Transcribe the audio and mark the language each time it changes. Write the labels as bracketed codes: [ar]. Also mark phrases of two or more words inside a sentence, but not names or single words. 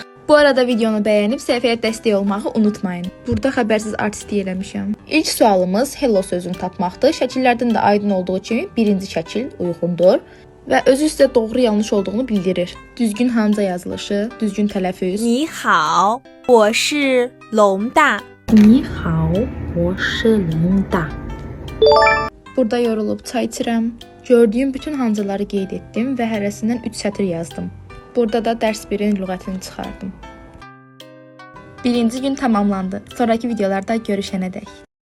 [az] Bu arada videonu bəyənib səhifəyə dəstək olmağı unutmayın. Burada xəbərsiz artistlik eləmişəm. İlk sualımız hello sözünü tapmaqdır. Şəkillərdən də aydın olduğu kimi birinci şəkil uyğundur və özü sizə doğru yanlış olduğunu bildirir. Düzgün hanca yazılışı, düzgün tələffüz. [zh] 你好，我是龙大。你好，我是龙大。 [az] Burada yorulub çay içirəm. Gördüyüm bütün hancıları qeyd etdim və hərəsindən 3 sətr yazdım. Burada da dərs 1-in lüğətini çıxardım. Birinci gün tamamlandı. Sonraki videolarda görüşənədək.